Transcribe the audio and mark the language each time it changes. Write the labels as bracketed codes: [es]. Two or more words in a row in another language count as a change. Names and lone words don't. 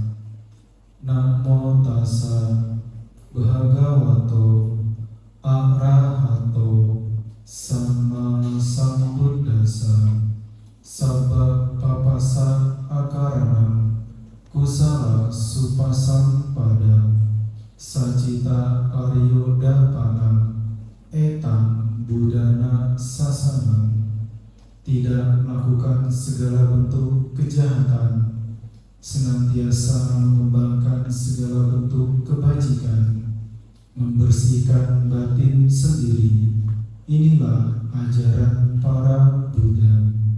[pi] Namo tassa bhagavato arahato sama sambuddhassa. Sabba papasa akaranam kusala supasampada sajita aryodapanam etam budana sasanam. [id] Tidak melakukan segala bentuk kejahatan, senantiasa mengembangkan segala bentuk kebajikan, membersihkan batin sendiri. Inilah ajaran para Buddha.